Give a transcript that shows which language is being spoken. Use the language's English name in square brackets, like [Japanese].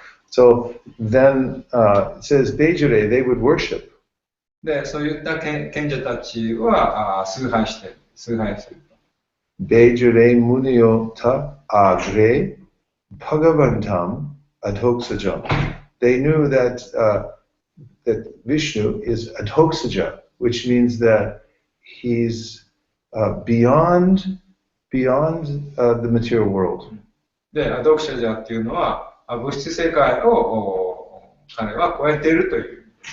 [English] So then it says, Bejire, they would worship. [Japanese] で、そういった賢者たちは崇拝する。 [Sanskrit] Bejire muneyo ta agre bhagavantam adhoksajam. [English] They knew that Vishnu is adhoksaja, which means that he's beyond the material world. [Japanese] で、アドクシャジャっていうのは物質世界を彼は超えているという。